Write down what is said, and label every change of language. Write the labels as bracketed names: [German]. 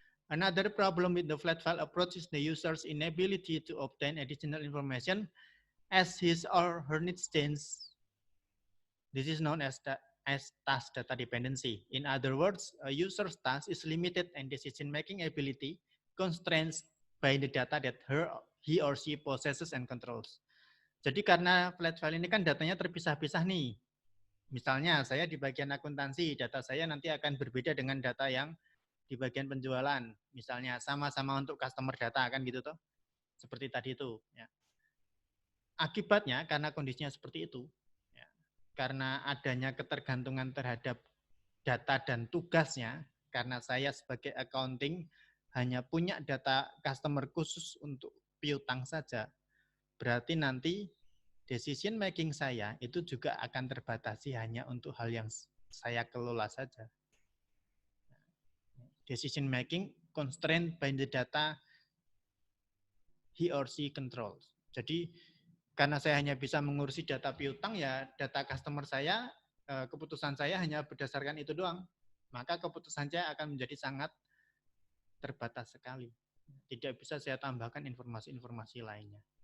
[English] Another problem with the flat file approach is the user's inability to obtain additional information as his or her needs change. This is known as task data dependency. In other words, a user's task is limited and decision-making ability constraints by the data that he or she possesses and controls. [Indonesian] Jadi karena flat file ini kan datanya terpisah-pisah nih. Misalnya saya di bagian akuntansi, data saya nanti akan berbeda dengan data yang di bagian penjualan. Misalnya sama-sama untuk customer data kan gitu toh. Seperti tadi itu. Ya. Akibatnya karena kondisinya seperti itu, ya, karena adanya ketergantungan terhadap data dan tugasnya, karena saya sebagai accounting hanya punya data customer khusus untuk piutang saja, berarti nanti decision making saya itu juga akan terbatasi hanya untuk hal yang saya kelola saja. [English] Decision making constrained by the data he or she controls. [Indonesian] Jadi karena saya hanya bisa mengurusi data piutang, ya data customer saya, keputusan saya hanya berdasarkan itu doang. Maka keputusan saya akan menjadi sangat terbatas sekali. Tidak bisa saya tambahkan informasi-informasi lainnya.